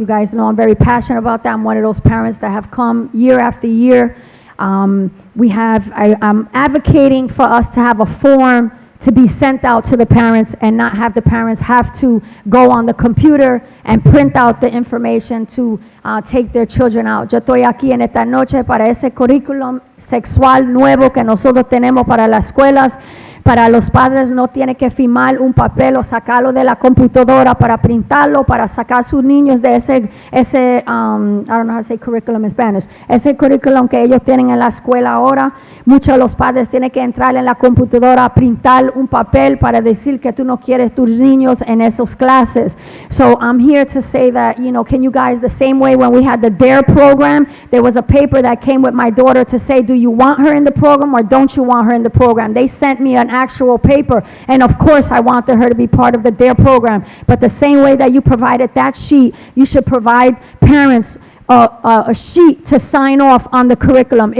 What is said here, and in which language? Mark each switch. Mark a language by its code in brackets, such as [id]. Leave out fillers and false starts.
[en] You guys know I'm very passionate about that. I'm one of those parents that have come year after year. I'm advocating for us to have a form to be sent out to the parents and not have the parents have to go on the computer and print out the information to take their children out. [es] Yo estoy aquí en esta noche para ese currículum sexual nuevo que nosotros tenemos para las escuelas. Para los padres no tiene que firmar un papel o sacarlo de la computadora para printarlo, para sacar sus niños de ese [en] I don't know how to say curriculum in Spanish, [es] ese curriculum que ellos tienen en la escuela ahora. Muchos de los padres tienen que entrar en la computadora a printar un papel para decir que tú no quieres tus niños en esos clases. [en] So I'm here to say that, can you guys, the same way when we had the DARE program, there was a paper that came with my daughter to say, do you want her in the program or don't you want her in the program? They sent me an actual paper, and of course I wanted her to be part of the DARE program, but the same way that you provided that sheet, you should provide parents a sheet to sign off on the curriculum.